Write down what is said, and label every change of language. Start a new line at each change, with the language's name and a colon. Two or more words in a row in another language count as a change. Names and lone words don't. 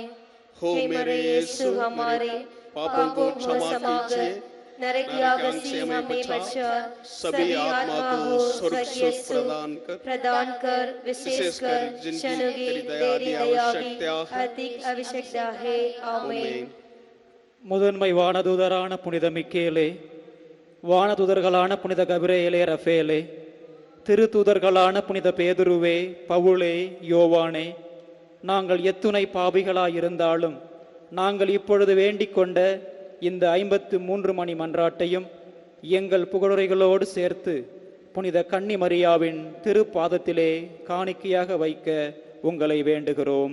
Hindi: हो मेरे यीशु हमारे पापों को क्षमा कीजिए, नरक याग से हमें बचा, सभी आत्मा को स्वर्ग सुख प्रदान कर, विशेषकर जिन्हें तेरी दया की अधिक आवश्यकता है। आमीन।
Tamil: முதன்மை வானதூதரான புனித மிக்கேலே, வானதூதர்களான புனித கபிரேலே, ரஃபேலே, திருத்தூதர்களான புனித பேதுருவே, பவுலே, யோவானே, நாங்கள் எத்துணை பாவிகளாயிருந்தாலும் நாங்கள் இப்பொழுது வேண்டிக் கொண்ட இந்த 53 மணி மன்றாட்டையும் எங்கள் புகழுரைகளோடு சேர்த்து புனித கன்னி மரியாவின் திருப்பாதத்திலே காணிக்கையாக வைக்க உங்களை வேண்டுகிறோம்.